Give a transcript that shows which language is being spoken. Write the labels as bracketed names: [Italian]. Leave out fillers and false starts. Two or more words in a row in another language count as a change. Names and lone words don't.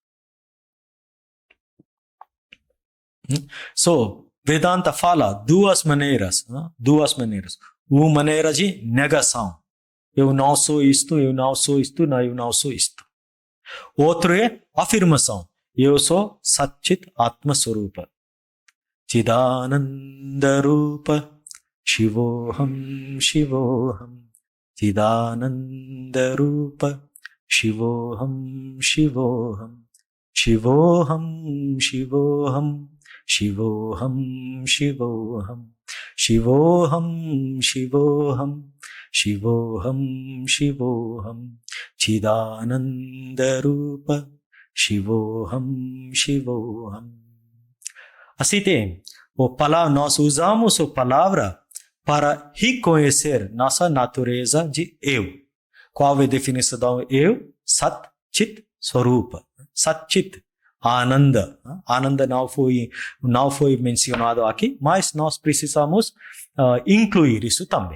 [Portuguese] So, Vedanta fala duas maneiras. Uma maneira de negação. Eu não sou isto, eu não sou isto, não, eu não sou isto. Outro é afirmação. Eu sou [Sanskrit] Satchit Atma Swarupa. Chidananda Rupa Shivoham Shivoham. Chidananda Rupa Shivoham Shivoham. Shivoham Shivoham. Shivoham Shivoham. Shivoham Shivoham. Shivoham, Shivoham, Chidananda Rupa, Shivoham, Shivoham. [Portuguese] Assim tem, nós usamos a palavra para reconhecer nossa natureza de eu. Qual é a definição do eu? [Sanskrit] Sat, Chit, Swarupa. Sat, Chit, Ananda. [Portuguese] Ananda não foi mencionado aqui, mas nós precisamos incluir isso também.